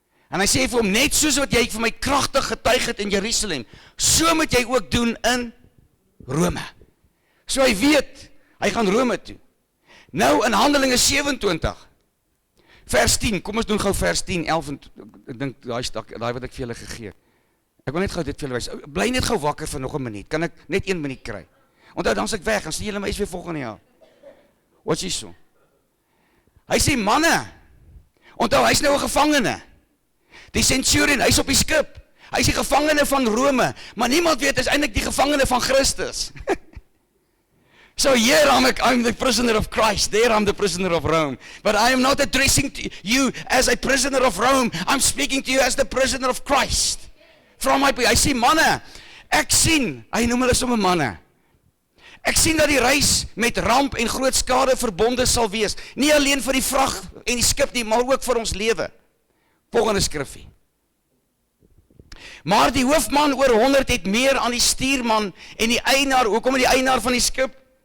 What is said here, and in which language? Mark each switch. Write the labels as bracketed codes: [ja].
[af] En hy sê vir hom, net soos wat jy vir my kragtig getuig het in Jerusalem, so moet jy ook doen in Rome. So hy weet, hy gaan Rome toe. Nou in Handelinge 27, vers 10, kom ons doen gou vers 10, 11, ek dink daai wat ek vir julle gegee het. Ek wil net gou dit vir julle wys. Bly net gou wakker vir nog 'n minuut. Kan ek net 1 minuut kry? Onthou, dan is ek weg, dan sien julle my weer volgende jaar. Wat is so? Hy sê, manne, onthou, hy's nou 'n gevangene. Die centurion, hy's op die skip. Hy's die gevangene van Rome, maar niemand weet, hy's eintlik die gevangene van Christus. [en] So here I'm the prisoner of Christ, there I'm the prisoner of Rome. But I am not addressing to you as a prisoner of Rome, I'm speaking to you as the prisoner of Christ. From my, [af] hy sê, manne, ek sien, hy noem hulle sommer manne, ek sien dat die reis met ramp en groot skade verbonde sal wees, nie alleen vir die vrag en die skip nie, maar ook vir ons lewe. Volgende skrifgie. Maar die hoofman oor 100 het meer aan die stuurman en die eienaar, hoekom die eienaar van die skip?